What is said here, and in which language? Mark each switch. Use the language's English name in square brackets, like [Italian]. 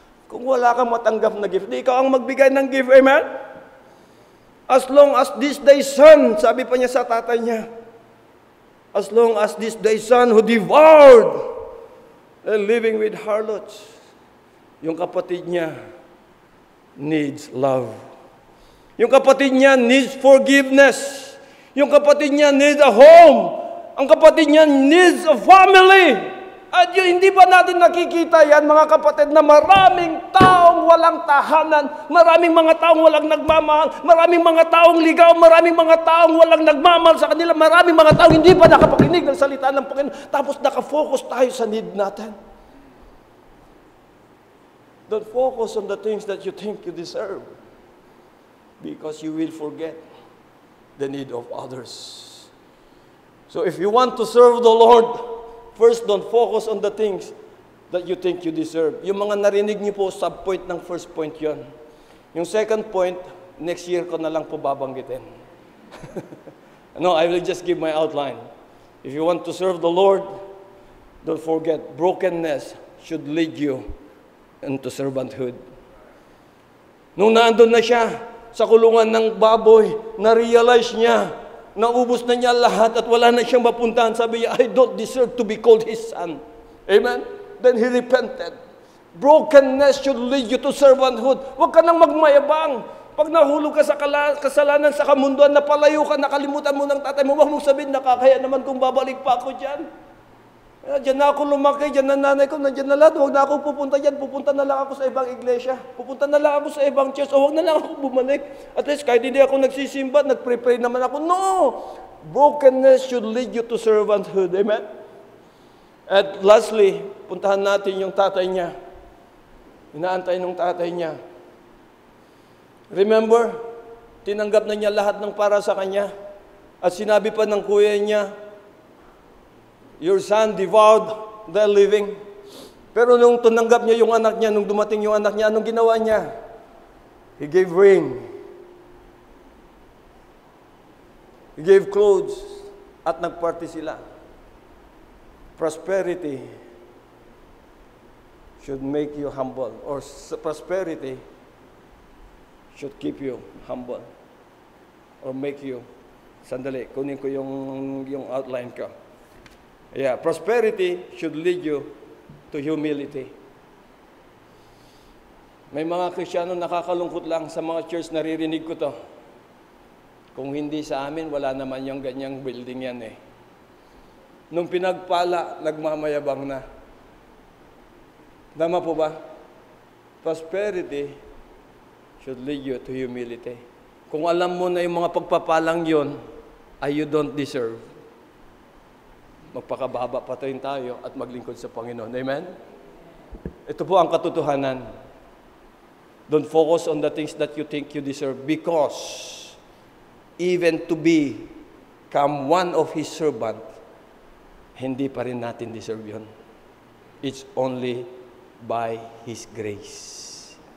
[Filipino] Kung wala kang matanggap na gift, di ikaw ang magbigay ng gift, amen? [English] As long as this thy son, [Filipino] sabi pa niya sa tatay niya, [English] as long as this thy son who devoured and living with harlots, [Filipino] yung kapatid niya [English] needs love. [Filipino] Yung kapatid niya [English] needs forgiveness. [Filipino] Yung kapatid niya [English] needs a home. [Filipino] Ang kapatid niya [English] needs a family. [Filipino] At yun, hindi ba natin nakikita yan, mga kapatid, na maraming taong walang tahanan, maraming mga taong walang nagmamahal, maraming mga taong ligaw, maraming mga taong walang nagmamahal sa kanila, maraming mga taong hindi pa nakapakinig ng salita ng Panginoon, tapos nakafocus tayo sa need natin. [English] Don't focus on the things that you think you deserve, because you will forget the need of others. So if you want to serve the Lord, first, don't focus on the things that you think you deserve. [Filipino] Yung mga narinig niyo po, [English] sub-point ng first point [Filipino] yon. Yung second point, next year ko na lang po babanggitin. [English] No, I will just give my outline. If you want to serve the Lord, don't forget, brokenness should lead you into servanthood. [Filipino] Nung naandun na siya sa kulungan ng baboy, na-realize niya, naubos na niya lahat at wala na siyang mapuntahan. Sabi niya, [English] I don't deserve to be called his son. Amen? Then he repented. Brokenness should lead you to servanthood. [Filipino] Huwag ka nang magmayabang. Pag nahulog ka sa kasalanan sa kamunduan, napalayo ka, nakalimutan mo ng tatay mo, huwag mong sabihin, nakakaya naman kung babalik pa ako dyan. Diyan na ako lumaki, dyan na nanay ko, nandiyan na lahat, huwag na ako pupunta dyan, pupunta na lang ako sa ibang iglesia, pupunta na lang ako sa ibang church, o huwag na lang ako bumalik. At least kahit hindi ako nagsisimba, nagpre-pray naman ako. [English] No! Brokenness should lead you to servanthood. [Filipino] Amen? [English] At lastly, [Filipino] puntahan natin yung tatay niya. Inaantay ng tatay niya. [English] Remember, [Filipino] tinanggap na niya lahat ng para sa kanya. At sinabi pa ng kuya niya, [English] your son devoured the living. [Filipino] Pero nung tinanggap niya yung anak niya, nung dumating yung anak niya, anong ginawa niya? [English] He gave ring. He gave clothes. [Filipino] At nagparty sila. [English] Prosperity should make you humble. Or prosperity should keep you humble. Or make you, [Filipino] sandali, kunin ko yung outline ko. [English] Yeah, prosperity should lead you to humility. [Filipino] May mga Kristiyano nakakalungkot lang sa mga church, naririnig ko to. Kung hindi sa amin, wala naman yung ganyang building yan eh. Nung pinagpala, nagmamayabang na. [English] Tama po ba? Prosperity should lead you to humility. [Filipino] Kung alam mo na yung mga pagpapalang yon ay [English] you don't deserve, [Filipino] magpakababa pa rin tayo at maglingkod sa Panginoon. Amen? Ito po ang katotohanan. [English] Don't focus on the things that you think you deserve, because even to become one of His servant, [Filipino] hindi pa rin natin deserve yun. [English] It's only by His grace.